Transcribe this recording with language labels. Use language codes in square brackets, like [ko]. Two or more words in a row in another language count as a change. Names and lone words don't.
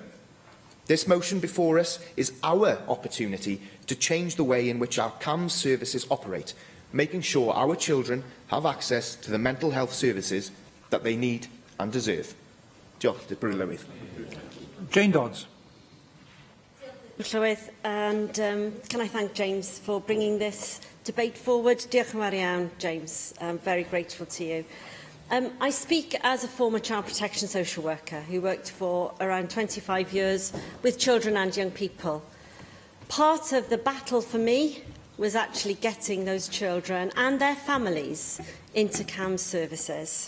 [en] This motion before us is our opportunity to change the way in which our CAMS services operate, making sure our children have access to the mental health services that they need and deserve. [cy] Diolch, Jane Dodds. Llywydd, [en] and can I thank James for bringing this debate forward? [cy] Diolch yn fawr iawn, James. [en] I'm very grateful to you. I speak as a former child protection social worker who worked for around 25 years with children and young people. Part of the battle for me was actually getting those children and their families into CAMS services.